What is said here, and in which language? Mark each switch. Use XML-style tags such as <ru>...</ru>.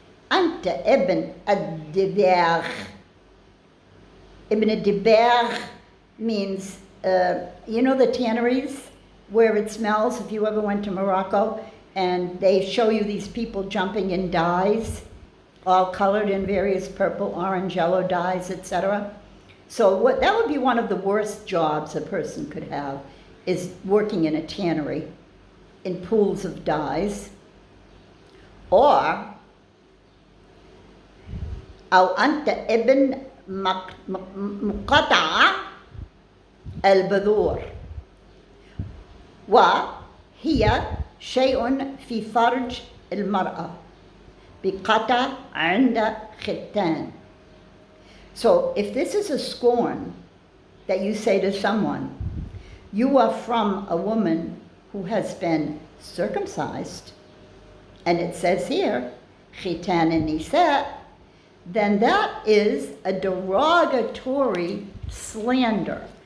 <ar>Anta ibn ad-dibagh.</ar> <en>Ibn ad-dibagh means, you know the tanneries where it smells, if you ever went to Morocco, and they show you these people jumping in dyes, all colored in various purple, orange, yellow dyes, etc. So that would be one of the worst jobs a person could have, is working in a tannery in pools of dyes.</en> <ar>Or, أو أنت ابن مقطع البذور وهي شيء في فرج المرأة بقطع عند ختان.</ar> <en>So if this is a scorn that you say to someone, you are from a woman who has been circumcised, and it says here, khitan an-nisa, then that is a derogatory slander.</en>